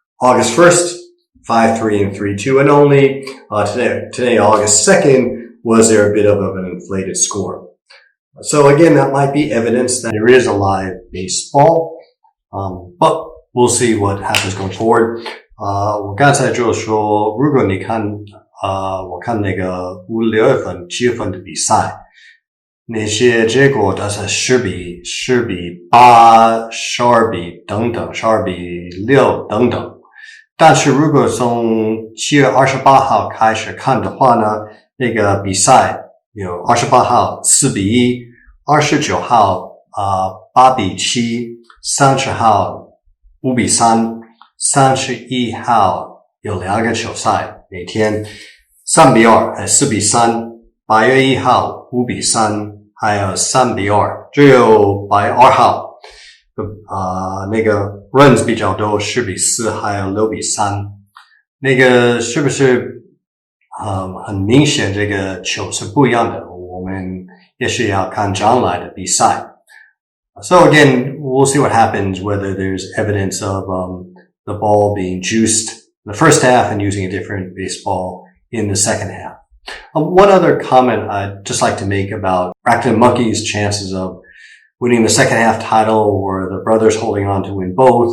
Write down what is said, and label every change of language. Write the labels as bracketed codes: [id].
[en] August 1st, 5-3 and 3-2. And only today, August 2nd, was there a bit of an inflated score. So again, that might be evidence that there is a live baseball. But we'll see what happens going forward. [zh] 我刚才就说，如果你看我看那个5、6月份、7月份的比赛，那些结果都是10比8、12比等等、12比6等等。但是如果从7月28号开始看的话呢，那个比赛有28号4比1、29号 8比7、30号5比3、31号有2个球赛，每天3比2还4比3、8月1号5比3，还有3比2，只有8月2号那个 runs 比较多，10比4还有6比3。那个是不是很明显这个球是不一样的，我们也许要看将来的比赛。 [en] So again, we'll see what happens, whether there's evidence of the ball being juiced in the first half and using a different baseball in the second half. One other comment I'd just like to make about Brackton Monkey's chances of winning the second half title or the brothers holding on to win both.